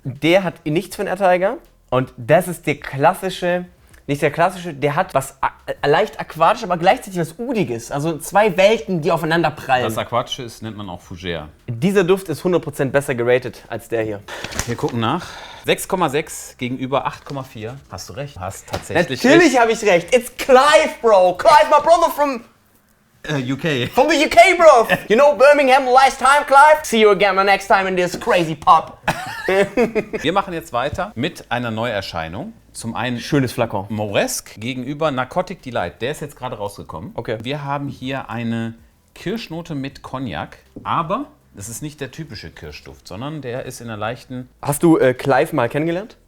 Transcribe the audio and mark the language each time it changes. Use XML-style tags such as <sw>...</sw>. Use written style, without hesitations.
<de>der hat nichts von Air Tiger. Und das ist der klassische, nicht der klassische, der hat was leicht aquatisch, aber gleichzeitig was Udiges. Also 2 Welten, die aufeinander prallen. Das Aquatische ist, nennt man auch Fougere. Dieser Duft ist 100% besser geratet als der hier. Wir gucken nach. 6,6 gegenüber 8,4. Hast du recht. Hast tatsächlich Natürlich habe ich recht.</de> <en>It's Clive, bro. Clive, my brother from UK. the UK, bro. You know Birmingham last time, Clive? See you again the next time in this crazy pub.</en> <de>Wir machen jetzt weiter mit einer Neuerscheinung. Zum einen Schönes Flakon. Moresque gegenüber Narcotic Delight. Der ist jetzt gerade rausgekommen. Okay. Wir haben hier eine Kirschnote mit Cognac, aber das ist nicht der typische Kirschduft, sondern der ist in einer leichten... Hast du Clive mal kennengelernt?</de>